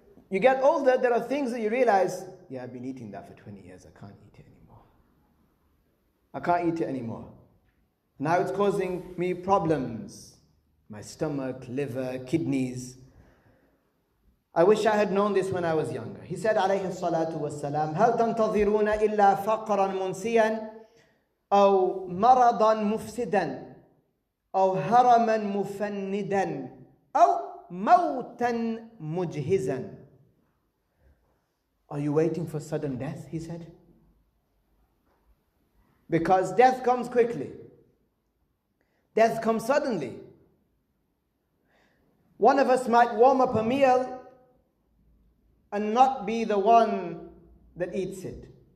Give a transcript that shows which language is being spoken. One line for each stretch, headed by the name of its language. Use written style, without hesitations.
English: You get older, there are things that you realize, I've been eating that for 20 years, I can't eat it anymore. I can't eat it anymore. Now it's causing me problems. My stomach, liver, kidneys. I wish I had known this when I was younger. He said,
Arabic: alayhi salatu wassalam, هَلْ تَنْتَظِرُونَ إِلَّا فَقْرًا مُنْسِيًا أَوْ مَرَضًا مُفْسِدًا أَوْ هَرَمًا مُفَنِّدًا أَوْ مَوْتًا مُجْهِزًا.
English: Are you waiting for sudden death? He said. Because death comes quickly. Death comes suddenly. One of us might warm up a meal and not be the one that eats it.